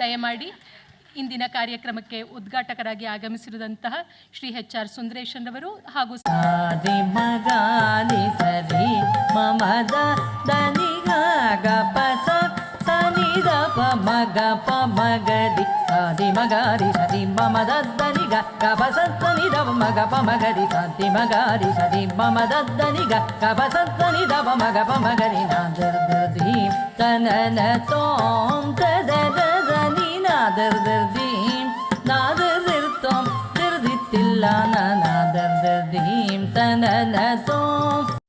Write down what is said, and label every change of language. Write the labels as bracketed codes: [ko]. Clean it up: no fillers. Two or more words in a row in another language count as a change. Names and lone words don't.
[kn] ಮಾಡಿ ಇಂದಿನ ಕಾರ್ಯಕ್ರಮಕ್ಕೆ ಉದ್ಘಾಟಕರಾಗಿ ಆಗಮಿಸಿರುವಂತಹ ಶ್ರೀ HR ಸುಂದರೇಶನ್ ಅವರು ಹಾಗೂ ದಿ ಮಗಾಲಿ ಸರಿ ಮಮದ ದನಿ ಗ ಪಸ ಸನಿ ದ ಪ ಮಗ ಪ ಮಗರಿ ಸಾದಿ ಮಗಾರಿ ಸದಿ ಮಮದ ದನಿ ಗ ಪಸ ಸನಿ ದ ಮಗ ಪ ಮಗರಿ ಸಾದಿ ಮಗಾರಿ ಸದಿ ಮಮದ ದನಿ ಗ ಪಸ ಸನಿ ದ ಮಗ ಪ ಮಗರಿ ನಾದರ್ ದಿ ತನನ ತೋಂ ತದ ನಿ ನಾದರ್ ದಿ ನಾದರ್ ತೋಂ ತಿರ್ದಿತ್ತಿಲ್ಲ ನಾದರ್ ದೀಂ ತನನ ತೋಂ